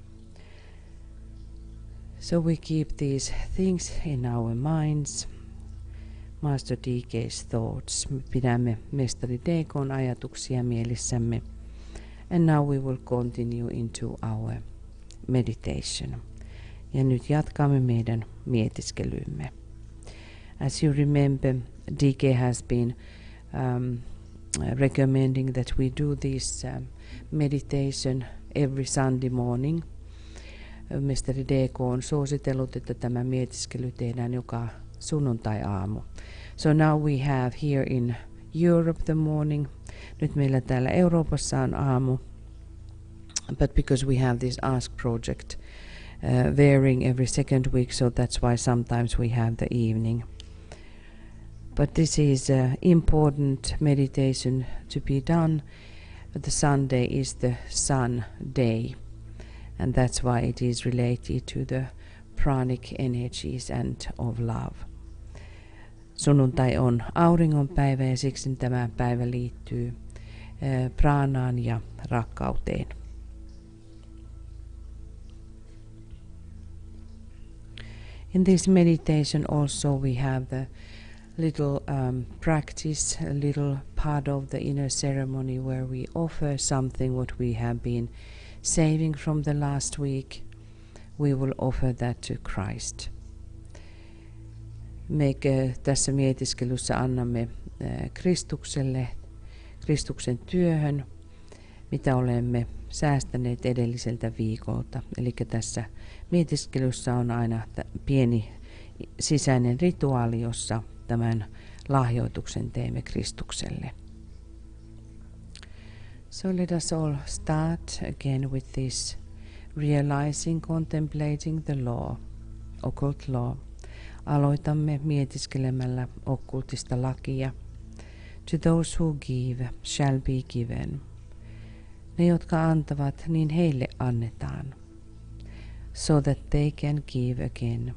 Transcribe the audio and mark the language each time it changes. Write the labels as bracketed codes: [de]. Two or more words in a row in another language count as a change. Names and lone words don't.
[en] So we keep these things in our minds. Master DK's thoughts. [fi] Me pidämme mestari DK:n ajatuksia mielissämme. [en] And now we will continue into our meditation. [fi] Ja nyt jatkamme meidän mietiskelymme. [en] As you remember, DK has been recommending that we do this meditation every Sunday morning. [fi] Mestari DK on suositellut, että tämä mietiskely tehdään joka sunnuntai-aamu. [en] So now we have here in Europe the morning. [fi] Nyt meillä täällä Euroopassa on aamu. [en] But because we have this Ask project varying every second week, so that's why sometimes we have the evening. But this is an important meditation to be done. The Sunday is the sun day, and that's why it is related to the pranic energies and of love. [fi] Sunnuntai on auringonpäivä ja siksi tämä päivä liittyy pranaan ja rakkauteen. [en] In this meditation also we have the little practice, a little part of the inner ceremony where we offer something what we have been saving from the last week. We will offer that to Christ. [fi] Me tässä mietiskelyssä annamme Kristukselle, Kristuksen työhön, mitä olemme säästäneet edelliseltä viikolta. Eli tässä mietiskelyssä on aina pieni sisäinen rituaali, jossa tämän lahjoituksen teemme Kristukselle. [en] So let us all start again with this realizing, contemplating the law, occult law. [fi] Aloitamme mietiskelemällä okkultista lakia. [en] To those who give shall be given. [fi] Ne, jotka antavat, niin heille annetaan. [en] So that they can give again.